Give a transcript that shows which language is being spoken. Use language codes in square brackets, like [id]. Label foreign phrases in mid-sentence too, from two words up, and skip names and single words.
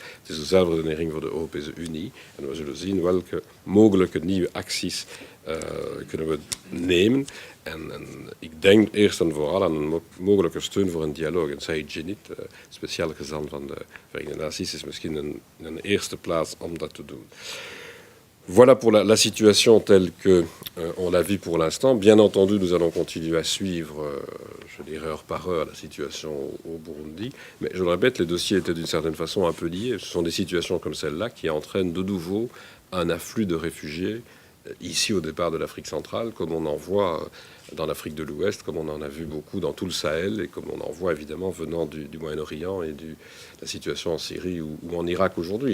[nl] Het is dezelfde redenering voor de Europese Unie. En we zullen zien welke mogelijke nieuwe acties kunnen we nemen. En ik denk eerst en vooral aan een mogelijke steun voor een dialoog. En Saïd Djenit, speciaal gezant van de Verenigde Naties, is misschien een eerste plaats om dat te doen. [fr] Voilà pour la situation telle qu'on la vit pour l'instant. Bien entendu, nous allons continuer à suivre, je dirais heure par heure, la situation au Burundi. Mais je le répète, les dossiers étaient d'une certaine façon un peu liés. Ce sont des situations comme celle-là qui entraînent de nouveau un afflux de réfugiés ici au départ de l'Afrique centrale, comme on en voit dans l'Afrique de l'Ouest, comme on en a vu beaucoup dans tout le Sahel et comme on en voit évidemment venant du Moyen-Orient et de la situation en Syrie ou en Irak aujourd'hui.